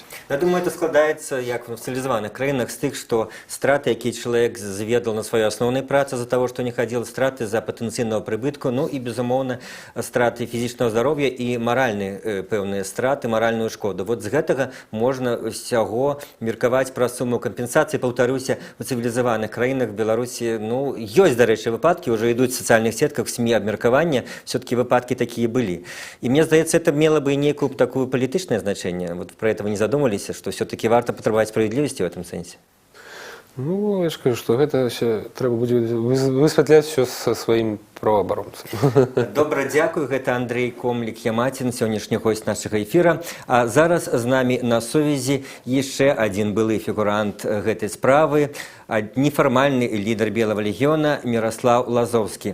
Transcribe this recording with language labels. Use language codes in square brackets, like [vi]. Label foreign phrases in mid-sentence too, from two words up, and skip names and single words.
[be] Я думаю, это складаецца, як в цивилизованных краінах, з тых, што страты, якія чалавек зведал на сваёй асноўнай працы за таго, што не хадзіл, страты за патэнцыйнага прыбытку, ну і, безумоўна, страты фізічнага здароўя і маральныя пэўныя страты, маральную шкоду. Вот з гэтага можна ўсяго меркаваць пра суму кампенсацыі. Паўтаруся, у цивилизованных краінах Беларусі, ну, ёсць, дарэчы, выпадкі, уже ідуць в сацыяльных сетках, [ru] в СМИ обмеркования, все-таки выпадки такие были. И мне кажется, это имело бы и некую такое политичное значение. Вот про это вы не задумывались, что все-таки варто потребовать справедливости в этом сенсе? [be] Ну, я ж кажу, што гэта ўсё трэба будзе высвятляць ўсё са сваім праваабаронцам. Добра, дзякую. Гэта Андрей Комлік-Ямацін, сённяшні госць нашага эфіра. А зараз з намі на сувязі яшчэ адзін былы фігурант гэтай справы, нефармальны лідар Белого легіёна Мирослав Лазовскі.